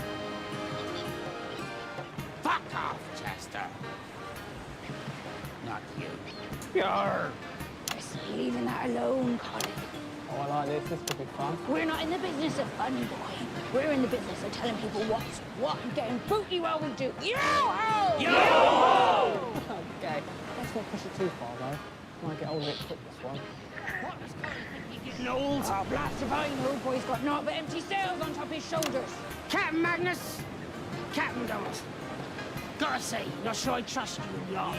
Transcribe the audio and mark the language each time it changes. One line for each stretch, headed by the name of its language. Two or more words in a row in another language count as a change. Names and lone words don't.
English: Fuck off, Chester. Not you. Yarr. Just leaving that alone, Colin. Oh, I like this. This could be fun. We're not in the business of fun, boy. We're in the business of telling people what's what and getting booty while we do. Yo-ho! Yo-ho! Okay. Let's not push it too far, though. Might get old a bit quick, this one. Getting old. Oh, blast if I know. Boy's got naught but empty sails on top of his shoulders. Captain Magnus. Captain Donald. Gotta say, not sure I trust you, lot.